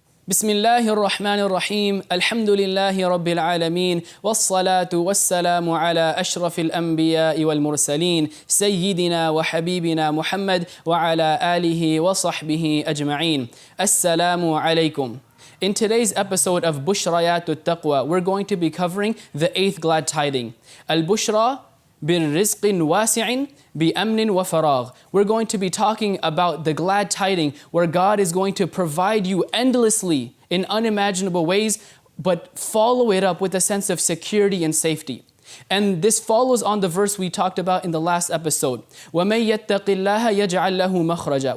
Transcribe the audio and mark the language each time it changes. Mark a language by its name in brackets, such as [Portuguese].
[Arabic] بسم الله الرحمن الرحيم الحمد لله رب العالمين والصلاة والسلام على أشرف الأنبياء والمرسلين سيدنا وحبيبنا محمد وعلى آله وصحبه أجمعين. السلام عليكم. [English] In today's episode of Bushrayat al-Taqwa, we're going to be covering the 8th glad tiding. [Arabic] Al-Bushra بِالرِّزْقٍ وَاسِعٍ بِأَمْنٍ وَفَرَاغٍ. [English] We're going to be talking about the glad tiding where God is going to provide you endlessly in unimaginable ways, but follow it up with a sense of security and safety. And this follows on the verse we talked about in the last episode. [Arabic] وَمَن يَتَّقِ اللَّهَ يَجْعَلْ لَهُ مَخْرَجًا.